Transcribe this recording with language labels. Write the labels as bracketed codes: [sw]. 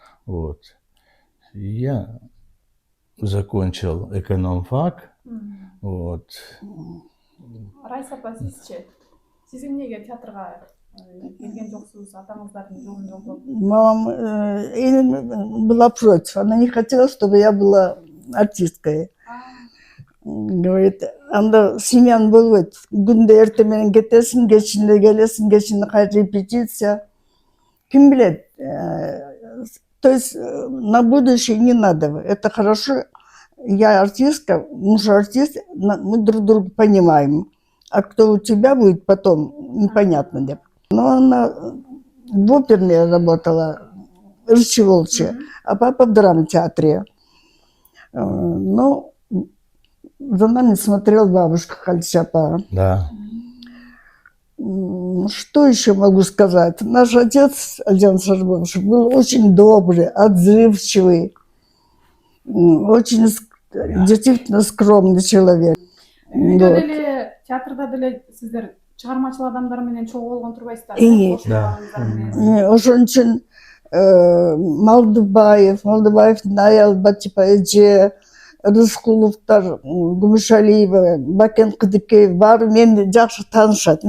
[ru] Вот. И я закончил экономфак. Вот. [ky] Райса апа, сизчи? Сиз эмнеге театрга келген жоксуз, атаңыздардын жолун жолдоп? [ru] Мама была против. Она не хотела, чтобы я была артисткой. Говорит, [ky] анда семьян болбойт. Күндө эрте менен кетесиң, кечинде келесиң, кечинде кайра репетиция. Ким билет? [ru] То есть на будущее не надо. Это хорошо. Я артистка, муж артист, мы друг друга понимаем. А кто у тебя будет потом, непонятно. Но она в оперной работала, Рычи Волчи, а папа в драмтеатре. Но за нами смотрел бабушка Хальчапа. Да. Что еще могу сказать? Наш отец, Альдиан Сарбович, был очень добрый, отзывчивый, очень действительно скромный человек. [ky] Үйдө деле, театрда деле сиздер чыгармачыл адамдар менен чогуу болгон турбайсыздар? Ошон үчүн Малдыбаевдин аял Батипа эже, Рыскуловдор, Гумушалиева, Бакен Кыдыкеев баары мени жакшы таанышат.